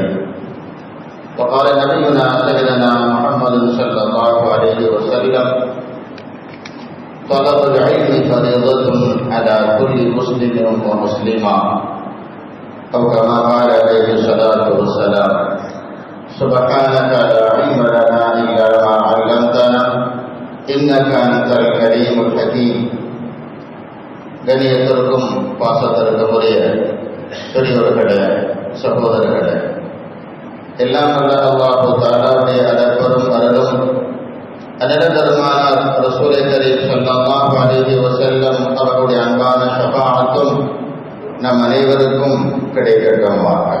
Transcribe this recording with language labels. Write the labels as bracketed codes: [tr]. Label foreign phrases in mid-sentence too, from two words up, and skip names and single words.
[ar] وقال نبينا سيدنا محمد صلى الله عليه وسلم طلب العلم فريضة على كل مسلم ومسلمة أو كما قال عليه الصلاة والسلام. سبحانك لا علم لنا إلا ما علمتنا إنك أنت الكريم الحكيم. [ta] கண்ணியத்திற்கும் பாசத்திற்கும் உரிய பெரியோர்களே, சகோதரர்களே, எல்லாம் வல்ல அல்லாஹ் தஆலாவுடைய அளப்பெரும் அருளும் அன்னதருமான [ar] رسول كريم صلى الله عليه وسلم [ta] அவருடைய அன்பான ஷஃபாஅத்தும் நம் அனைவருக்கும் கிடைக்கட்டுமாக.